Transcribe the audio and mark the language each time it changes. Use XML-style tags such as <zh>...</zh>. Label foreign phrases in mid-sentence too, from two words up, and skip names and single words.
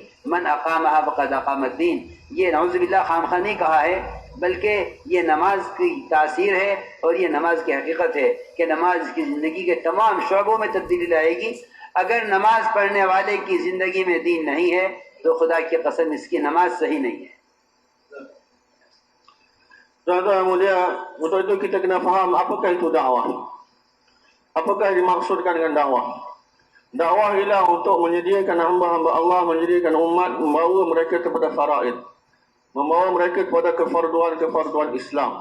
<ar>من أقامها فقد أقام الدين,</ar> <ur>یہ نعوذ باللہ خوامخواہ نہیں کہا ہے، بلکہ یہ نماز کی تاثیر ہے اور یہ نماز کی حقیقت ہے کہ نماز کی زندگی کے تمام شعبوں میں تبدیلی لائے گی. اگر نماز پڑھنے والے کی زندگی میں دین نہیں ہے تو خدا کی قسم اس کی نماز صحیح نہیں ہے.</ur> <ms>Tuan-tuan mulia, untuk itu kita kena faham apakah itu dakwah. Apakah dimaksudkan dengan dakwah? Dakwah ialah untuk menyediakan hamba-hamba Allah, menyediakan umat, membawa mereka kepada faraid, membawa mereka kepada kefarduan-kefarduan Islam.</ms>